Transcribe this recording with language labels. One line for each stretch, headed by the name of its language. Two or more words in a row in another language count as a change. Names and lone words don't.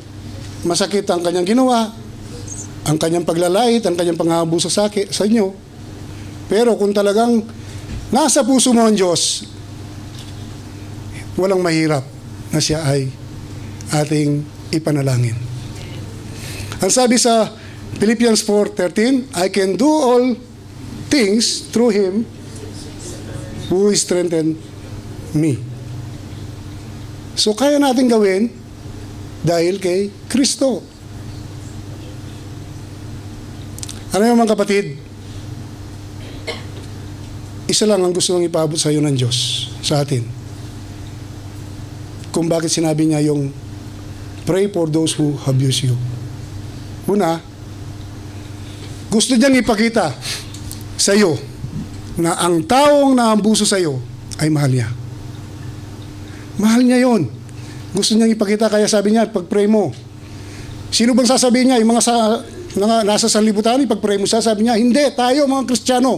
Filipino: Masakit ang kanyang ginawa, ang kanyang paglalait, ang kanyang pang-aabuso sa inyo. Pero kung talagang nasa puso mo ang Diyos, walang mahirap na siya ay ating ipanalangin. Ang sabi sa Philippians 4:13,
English: I can do all things through Him who strengthened me.
Filipino: So kaya natin gawin dahil kay Kristo. Ano yung mga kapatid? Isa lang ang gusto nang ipaabot sa iyo ng Diyos, sa atin. Kung bakit sinabi niya yung
English: pray for those who abuse you.
Filipino: Una, gusto niyang ipakita sa iyo na ang taong naambuso sa iyo ay mahal niya. Mahal niya yon. Gusto niyang ipakita, kaya sabi niya, pag pray mo, sino bang sasabihin niya? Yung mga nasa sanlibutan, ipag-pray mo siya, sabi niya, hindi, tayo mga Kristiyano.